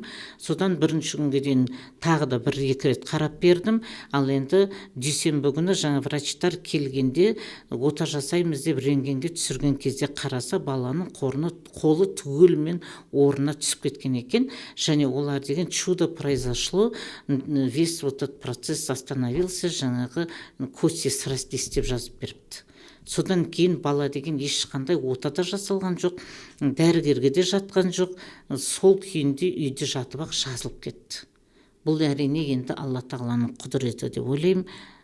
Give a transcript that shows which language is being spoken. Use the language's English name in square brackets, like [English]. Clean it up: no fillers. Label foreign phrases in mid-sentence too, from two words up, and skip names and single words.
[Kazakh] Содан бірінші күнге дейін тағы да 1-2 рет қарап бердім. Ал енді дүйсенбі күні жаңа врачтар келгенде ота жасаймыз деп рентгенге түсірген кезде қараса баланың қолы түгелімен орнына түсіп кеткен екен. Және олар деген [Russian] чудо произошло, весь этот процесс остановился, [Kazakh] жаңағы [Russian] кости срастись [Kazakh] деп жазып беріпті. Содан кейін бала деген ешқандай ота да жасалған жоқ, дәрігерге де жатқан жоқ, сол күйінде үйде жатып ақ жазылып кетті. Бұл әрине енді Алла тағаланың құдіреті деп ойлаймын.